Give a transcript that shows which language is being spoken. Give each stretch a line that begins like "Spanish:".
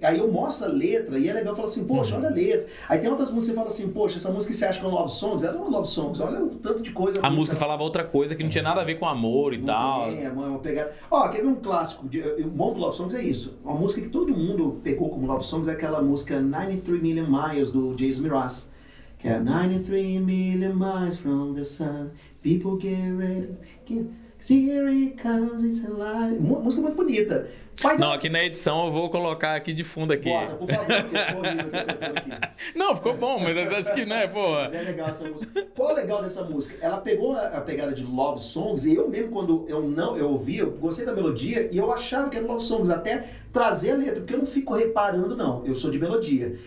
Portuguese: Aí eu mostro a letra, e é legal falar assim, poxa, olha a letra. Aí tem outras músicas que você fala assim, poxa, essa música que você acha que é um love songs, ela não é um love songs, olha o tanto de coisa. A música falava outra coisa que não tinha nada a ver com amor e tal. É uma pegada. Ó, quer ver um clássico? O bom do love songs é isso. Uma música que todo mundo pegou como love songs é aquela música 93 Million Miles, do Jason Mraz. Que é
English: 93 million miles from the sun, people get ready, see here it comes, it's alive.
Portuguese: Música muito bonita. Mas Não, aqui na edição eu vou colocar aqui de fundo aqui. Bota, por favor, porque ficou horrível que eu tô aqui. Não, ficou bom, mas eu acho que não é, pô. Mas é legal essa música. Qual é o legal dessa música? Ela pegou a pegada de love songs, e eu mesmo, quando eu ouvi, eu gostei da melodia, e eu achava que era love songs, até trazer a letra, porque eu não fico reparando, não. Eu sou de melodia.